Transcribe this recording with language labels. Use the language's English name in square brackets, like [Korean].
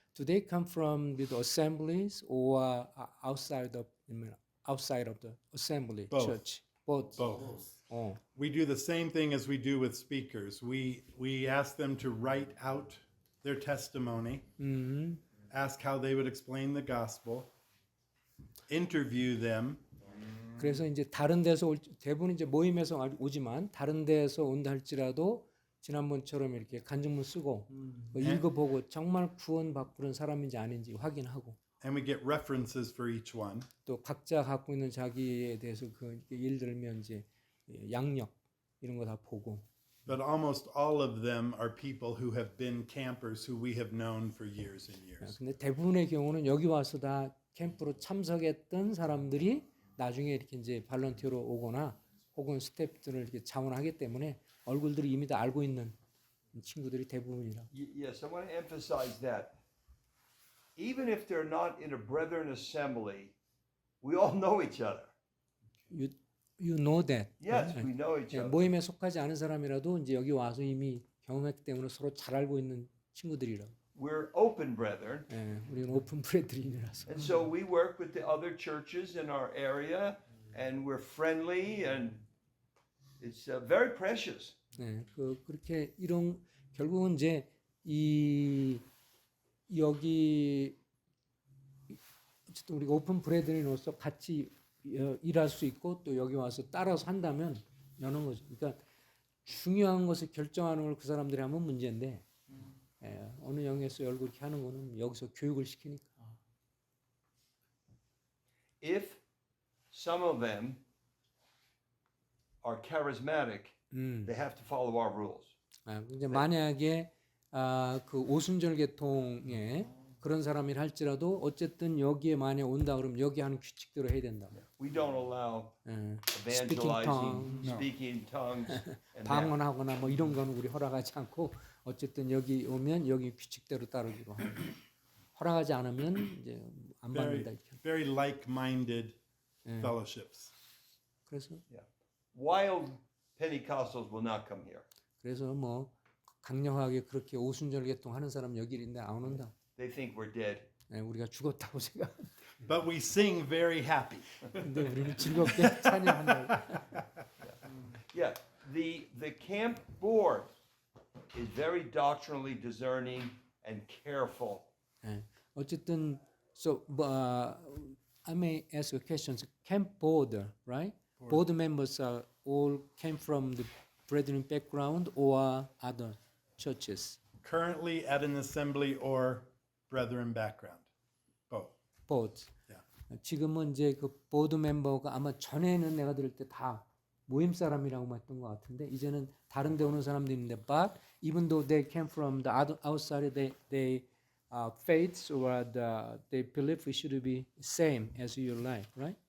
[English] Do they come from the assemblies or outside of the assembly Both. church? Both. Both. We do the same thing as we do with speakers. We ask them to write out their testimony, ask how they would explain the gospel, interview them. [Korean] 그래서 이제 다른 데서 대부분 이제 모임에서 오지만 다른 데서 온다 할지라도 지난번처럼 이렇게 간증문 쓰고 뭐 읽어보고 정말 구원받고 사람인지 아닌지 확인하고 [English] And we get references for each one. [Korean] 또 각자 갖고 있는 자기에 대해서 그 예를 들면 이제 양력 이런 거 다 보고 [English] But almost all of them are people who have been campers who we have known for years and years. [Korean] 근데 대부분의 경우는 여기 와서 다 캠프로 참석했던 사람들이 나중에 이렇게 이제 발런티어로 오거나 혹은 스태프들을 이렇게 자원하기 때문에 얼굴들이 이미 다 알고 있는 친구들이 대부분이라. [English] Yes, I want to emphasize that. Even if they're not in a brethren assembly, we all know each other. You know that. Yes, we know each other. [Korean] 모임에 속하지 않은 사람이라도 이제 여기 와서 이미 경험했기 때문에 서로 잘 알고 있는 친구들이라. [English] We're open brethren. [Korean] 우리는 오픈 브레드린이라서. [English] And so we work with the other churches in our area, and we're friendly, and it's very precious. [Korean] 네, 그렇게 이런 결국은 이제 이 여기 어쨌든 우리가 오픈 브레드린으로서 같이 일할 수 있고 또 여기 와서 따라서 한다면 여는 거죠. 그러니까 중요한 것을 결정하는 걸 그 사람들이 하면 문제인데 어느 영에서 열고 이렇게 하는 거는 여기서 교육을 시키니까. [English] If some of them are charismatic, they have to follow our rules. [Korean] 이제 만약에 그 오순절 계통에 그런 사람이 할지라도 어쨌든 여기에 만약 온다 그러면 여기 하는 규칙대로 해야 된다. [English] We don't allow evangelizing, speaking tongues, and that. [Korean] 방언하거나 뭐 이런 거는 우리 허락하지 않고 어쨌든 여기 오면 여기 규칙대로 따르기로 하고 허락하지 않으면 이제 안 받는다 이렇게. [English] Very like-minded fellowships. [Korean] 그래서 [English] Wild Pentecostals will not come here. [Korean] 그래서 뭐 강력하게 그렇게 오순절 계통 하는 사람 여기 있는데 안 온다. [English] They think we're dead. [Korean] 우리가 죽었다고 생각. [English] But we sing very happy. [Korean] 근데 우리는 즐겁게 찬양한다. [English] Yeah, the camp board is very doctrinally discerning and careful. [Korean] 어쨌든 [English] so I may ask a question. Camp board, right? Board members are all came from the Brethren background or other churches. Currently at an assembly or Brethren background. Both. Both. Yeah. [Korean] 지금은 이제 그 보드 멤버가 아마 전에는 내가 들을 때 다 모임 사람이라고 했던 것 같은데 이제는 다른 데 오는 사람도 있는데 [English] but even though they came from the outside they faiths or they believe it should be same as your life, right?